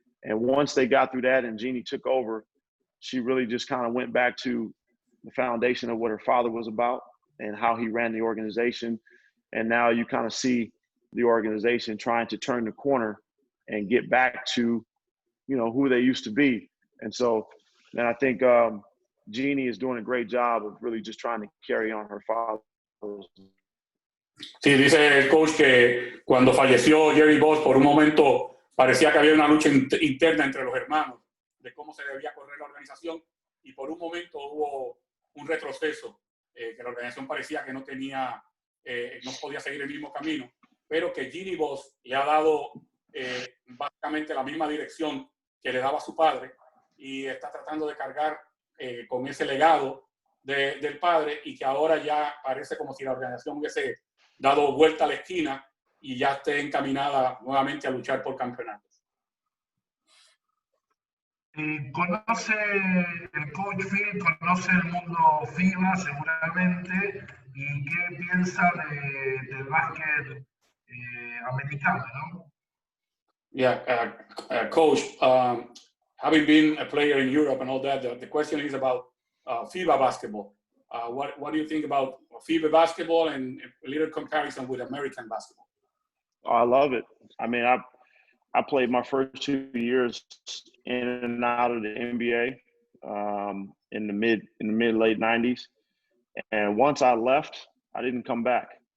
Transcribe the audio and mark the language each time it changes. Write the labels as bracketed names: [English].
[English] And once they got through that and Jeannie took over, she really just kind of went back to the foundation of what her father was about and how he ran the organization. And now you kind of see the organization trying to turn the corner and get back to, you know, who they used to be. And so, and I think Jeannie is doing a great job of really just trying to carry on her father's. [Spanish] Sí, dice el coach que cuando falleció Jerry Buss, por un momento parecía que había una lucha interna entre los hermanos de cómo se debía correr la organización, y por un momento hubo un retroceso, que la organización parecía que no podía seguir el mismo camino, pero que Jeannie Buss le ha dado básicamente la misma dirección que le daba a su padre, y está tratando de cargar con ese legado del padre, y que ahora ya parece como si la organización hubiese dado vuelta a la esquina y ya esté encaminada nuevamente a luchar por campeonatos. Conoce el coach Phil, conoce el mundo FIBA seguramente, y qué piensa del básquet americano, ¿no? [English] Yeah, coach, having been a player in Europe and all that, the question is about FIBA basketball. What do you think about FIBA basketball and a little comparison with American basketball? Oh, I love it. I mean, I played my first 2 years in and out of the NBA in the mid late 90s, and once I left, I didn't come back.